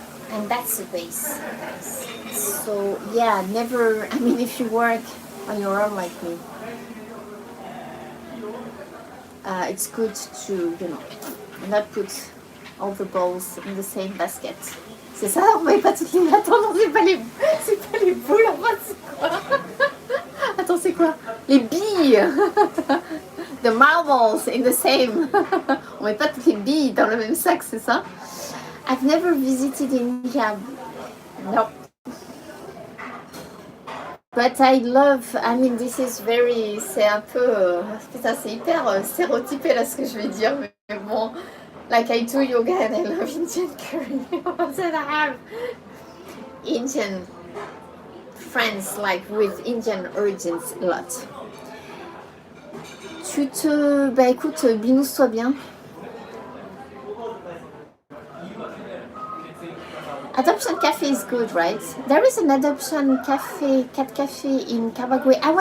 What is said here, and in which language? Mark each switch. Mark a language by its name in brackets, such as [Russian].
[English] And that's the base, guys. So yeah, never, I mean, if you work on your own like me, it's good to, you know, not put all the balls in the same basket. [French] C'est ça, on met pas toutes les... Attends, non, c'est pas les boules, enfin, c'est quoi? Attends, c'est quoi? Les billes. [English] The marbles in the same. [French] On met pas toutes les billes dans le même sac, c'est ça? [English] I've never visited India. Nope. But I love, I mean, this is very, [French] c'est un peu, putain, c'est hyper stéréotypé là ce que je vais dire, mais bon, [English] like I do yoga and I love Indian curry. And I have Indian friends, like with Indian origins a lot. [French] Bah écoute, binous-toi bien. [English] Adoption Cafe is good, right? There is an adoption cafe, cat cafe in Kawagoe.